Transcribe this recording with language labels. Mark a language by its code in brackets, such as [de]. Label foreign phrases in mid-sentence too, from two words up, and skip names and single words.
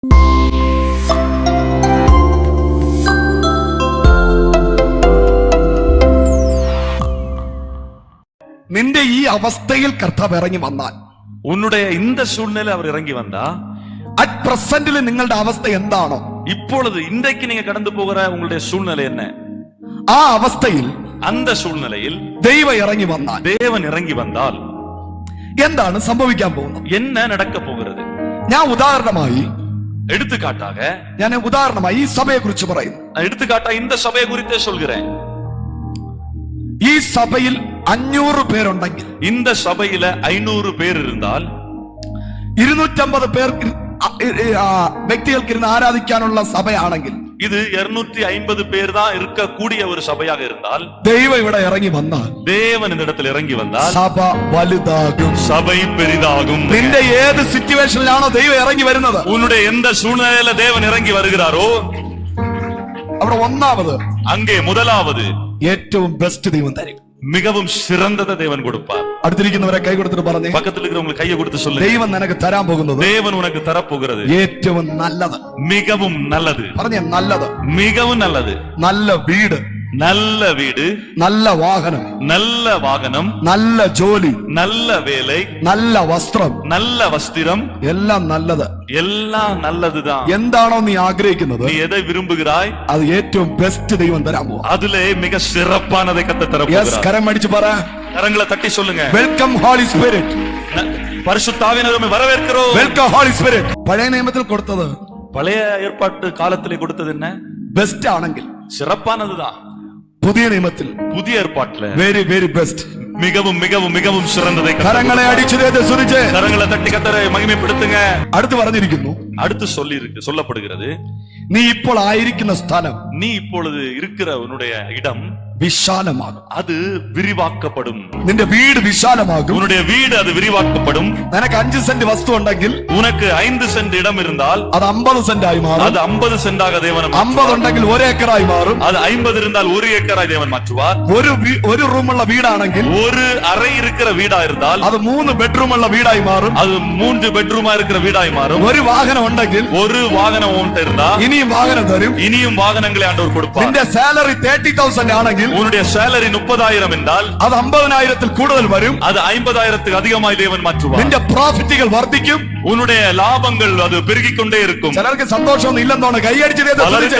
[ml] നിന്റെ ഈ അവസ്ഥയിൽ കർത്താവ് ഇറങ്ങി വന്നാൽ, [ta] ഉன்னுடைய இந்த சூழ்நிலை அவர் இறங்கி வந்தா, [en] at present-il [ml] നിങ്ങളുടെ അവസ്ഥ എന്താണോ, [ta] இப்பொழுது இன்றைக்கு நீங்க கடந்து போகிற உங்களுடைய சூழ்நிலை என்ன, [ml] ആ അവസ്ഥയിൽ [ta] அந்த சூழ்நிலையில் [ml] ദൈവം ഇറങ്ങി വന്നാൽ, [ta] தேவன் இறங்கி வந்தால் [ml] എന്താണ് സംഭവിക്കാൻ പോകുന്നത്? [ta] என்ன நடக்க போகிறது? [ml] ഞാൻ ഉദാഹരണമായി ഈ സഭയെ കുറിച്ച് പറയുന്നു. [ta] எடுத்துக்காட்டா இந்த சபையை குறித்தே சொல்கிறேன். [ml] ഈ സഭയിൽ 500 പേരുണ്ടെങ്കിൽ, [ta] இந்த சபையில 500 பேர் இருந்தால், [ml] 250 പേർ വ്യക്തികൾക്ക് ഇരുന്ന് ആരാധിക്കാനുള്ള സഭയാണെങ്കിൽ, [ta] இது 250 பேர் தான் இருக்கக்கூடிய ஒரு சபையாக இருந்தால், [ml] ദൈവം ഇവിടെ ഇറങ്ങി വന്നാൽ, [ta] தேவன் இந்த இடத்தில் இறங்கி வந்தால் [ml] സഭ വലുതാകും, [ta] சபை பெரிதாகும். [ml] നിന്റെ ഏത് സിറ്റുവേഷനിലാണോ ദൈവം ഇറങ്ങി വരുന്നത്, [ta] உன்னுடைய எந்த சூழ்நிலையில தேவன் இறங்கி வருகிறாரோ, [ml] അവിടെ ഒന്നാമത്, [ta] அங்கே முதலாவது [ml] ഏറ്റവും ബെസ്റ്റ് ദൈവം തരും, [ta] மிகவும் சிறந்ததை தேவன் கொடுப்பார். [ml] അടുത്തിരിക്കുന്നവരെ കൈ കൊടുത്തിട്ട് പറഞ്ഞേ, [ta] பக்கத்தில் இருக்கிறவங்களுக்கு கையை கொடுத்து சொல்லுங்க, [ml] ദൈവം നിനക്ക് തരാൻ പോകുന്നത് [ta] தேவன் உனக்கு தரப்போகிறது [ml] ഏറ്റവും നല്ലത്, [ta] மிகவும் நல்லது. [ml] പറഞ്ഞേ, നല്ലത്, [ta] மிகவும் நல்லது. [ml] നല്ല വീട്, [ta] நல்ல வீடு, [ml] നല്ല വാഹനം, [ta] நல்ல வாகனம், [ml] നല്ല ജോലി, [ta] நல்ல வேலை, [ml] നല്ല വസ്ത്രം, [ta] நல்ல வஸ்திரம், [ml] എല്ലാം നല്ലത്. [ta] எல்லாம் நல்லதுதான். [ml] എന്താണോ നീ ആഗ്രഹിക്കുന്നത്, [ta] நீ எதை விரும்புகிறாய், [ml] അത് ഏറ്റവും ബെസ്റ്റ് ദൈവം തരാൻ പോവാ. [ta] அதிலே மிக சிறப்பானதை கர்த்தர் [ml] യെസ്, [ta] தரப்போகிறார். [ml] കരം അടിച്ചു പറ, [ta] கரங்களை தட்டி சொல்லுங்க, [en] Welcome Holy Spirit, [ta] பரிசுத்த ஆவியானவரை வரவேற்கிறோம். [en] Welcome Holy Spirit. [ml] പഴയ നിയമത്തിൽ കൊടുത്തത്, [ta] பழைய ஏற்பாட்டு காலத்திலே கொடுத்தது என்ன? [ml] ബെസ്റ്റ് ആണെങ്കിൽ, [ta] சிறப்பானதுதான். [ml] പുതിയ നിയമത്തിൽ [ta] புதிய ஏற்பாட்டுல [en] very very best, [ta] மிகவும் மிகவும் மிகவும் சிறந்ததை கர்த்தர் [ml] കരങ്ങളെ അടിച്ചു സുനിച്ച്, [ta] கரங்களை தட்டி கர்த்தரை மகிமைப்படுத்துங்க. [ml] അടുത്ത് പറഞ്ഞിരിക്കുന്നു, [ta] அடுத்து சொல்லப்படுகிறது, [ml] നീ ഇപ്പോൾ ആയിരിക്കുന്ന സ്ഥലം, [ta] நீ இப்பொழுது இருக்கிற உன்னுடைய இடம் [ml] വിശാലമാകും, [ta] அது விரிவாக்கப்படும். [ml] നിന്റെ വീട് വിശാലമാകും, [ta] உன்னுடைய வீடு அது விரிவாக்கப்படும். [ml] നിനക്ക് 5 സെന്റ് വസ്തു ഉണ്ടെങ്കിൽ, [ta] உனக்கு 5 சென்ட் இடம் இருந்தால் [ml] അത് 50 സെന്റായി മാറും, [ta] அது 50 சென்டாக தேவன் [ml] 50 ഉണ്ടെങ്കിൽ 1 ഏക്കറായി മാറും, [ta] அது 50 இருந்தால் 1 ஏக்கராய் தேவன் மாற்றுவார். [ml] ഒരു റൂമുള്ള വീടാണെങ്കിൽ, [ta] ஒரு அறை இருக்கிற வீடா இருந்தால் [ml] അത് 3 ബെഡ്റൂമുള്ള വീടായി മാറും, [ta] அது 3 பெட்ரூமா இருக்கிற வீடாய் மாறும். [ml] ഒരു വാഹനം ഉണ്ടെങ്കിൽ, [ta] ஒரு வாகனம் உன்கிட்ட இருந்தா [ml] ഇനിയും വാഹനം തരും, [ta] இனியும் வாகனங்களை ஆண்டவர் கொடுப்பார். [ml] നിന്റെ സാലറി 30,000 ആണെങ്കിൽ, [ta] உன்னுடைய சேலரி 30,000 என்றால் [ml] അത് 50,000-ൽ കൂടുതൽ വരും, [ta] அது 50,000க்கு அதிகமாய் தேவன் மாற்றுவார். [ml] നിന്റെ പ്രോഫിറ്റുകൾ വർദ്ധിക്കും, [ta] உன்னுடைய லாபங்கள் அது பெருகிக் கொண்டே இருக்கும். [ml] ചിലർക്ക് സന്തോഷമൊന്നും ഇല്ലെന്നാണ് കൈയടിച്ചത്.